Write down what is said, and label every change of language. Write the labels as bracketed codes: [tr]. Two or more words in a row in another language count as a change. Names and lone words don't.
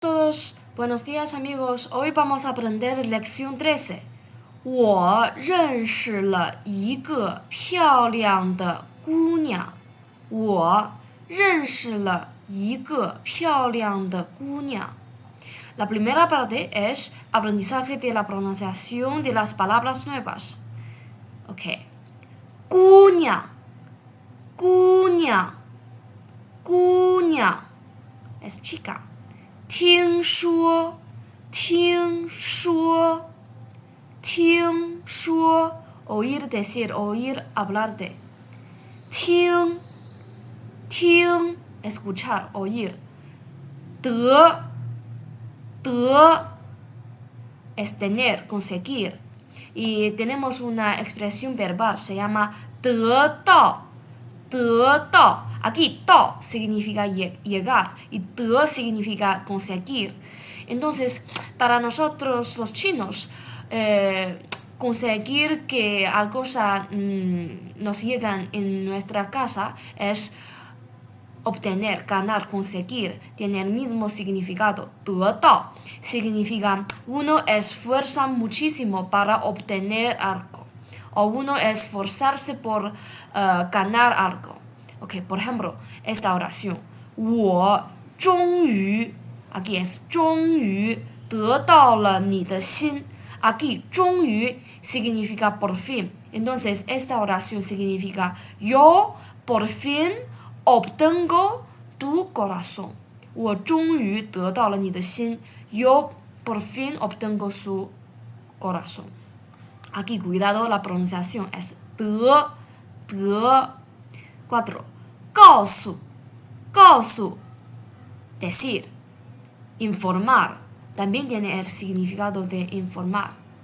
[es] buenos días amigos. Hoy vamos a aprender lección 13. [zh] 我认识了一个漂亮的姑娘。我认识了一个漂亮的姑娘。 [es] La primera parte es aprendizaje de la pronunciación de las palabras nuevas. [zh] Ok. 姑娘，姑娘，姑娘 [es] es chica. [zh] 听说，听说，听说 [es] oír decir, oír hablar de. [zh] 听，听 [es] escuchar, oír. 得es tener, conseguir. Y tenemos una expresión verbal, se llama [zh] 得到，得到. [es] Aquí 到 significa llegar y 得 significa conseguir. Entonces, para nosotros los chinos, conseguir que algo nos llegue en nuestra casa es obtener, ganar, conseguir, tiene el mismo significado. 得到 significa uno esfuerza muchísimo para obtener algo o uno esforzarse por ganar algo. Ok, por ejemplo, esta oración. 我终于 aquí es 终于得到了你的心 aquí 终于 significa por fin. Entonces, esta oración significa yo por fin obtengo tu corazón. [zh] 我终于得到了你的心 [es] yo por fin obtengo su corazón. Aquí, cuidado, la pronunciación es 得 4. 告诉 decir, informar, también tiene el significado de informar.